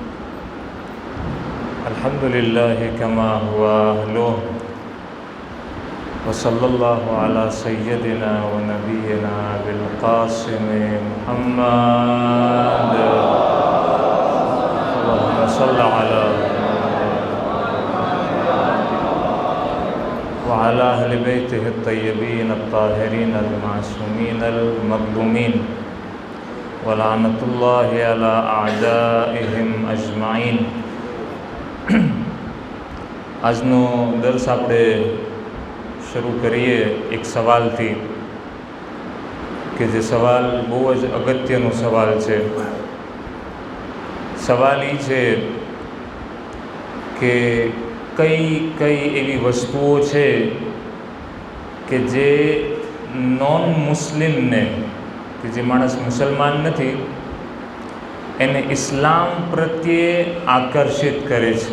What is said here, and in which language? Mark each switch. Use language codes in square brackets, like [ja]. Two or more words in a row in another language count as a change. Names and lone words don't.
[ar] الحمد لله كما هو أهله وصلى الله على سيدنا ونبينا أبي القاسم محمد اللهم صل على وعلى أهل بيته الطيبين الطاهرين المعصومين المظلومين ولعنة الله على أعدائهم أجمعين. [gu] આજનો દર્સ આપણે શરૂ કરીએ એક સવાલથી કે જે સવાલ બહુ જ અગત્યનો સવાલ છે। સવાલ એ છે કે કઈ કઈ એવી વસ્તુઓ છે કે જે [en] non Muslim, [gu] કે જે માણસ મુસલમાન નથી, એને ઇસ્લામ પ્રત્યે આકર્ષિત કરે છે।